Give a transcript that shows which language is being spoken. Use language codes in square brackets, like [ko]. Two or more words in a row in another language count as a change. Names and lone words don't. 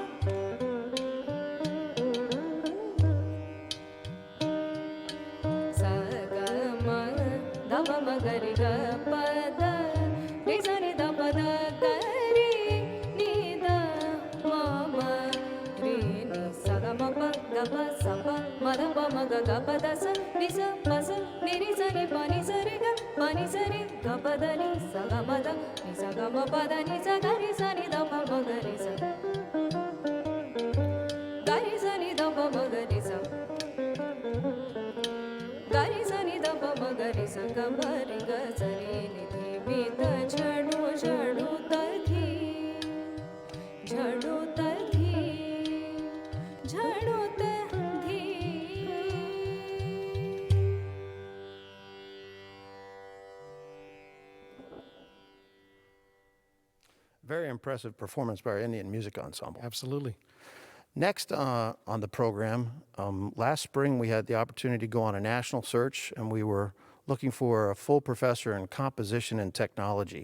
[en] sa ga ma da pa ma ga ri ga pa da ri sa ni da pa da ga ri ni da ma ma ri ni sa ga ma pa ga pa sa pa ma da pa ma ga ga pa da sa ni sa pa sa ni ri sa ni pa ni sa ri ga pa ni sa ri ga pa da ni sa ga ma da ni sa ga ma pa da ni sa ga ri sa ni da pa ma ga ri sa ga ri sa ni da pa ma ga ri sa ga ri sa ni da pa ma ga ri sa ga ma ri ga sa ri ni thi bi ta chhadu chhadu ta thi chhadu ta thi chhadu ta thi Very impressive performance by our Indian Music Ensemble. Absolutely. Next on the program, last spring we had the opportunity to go on a national search, and we were looking for a full professor in composition and technology.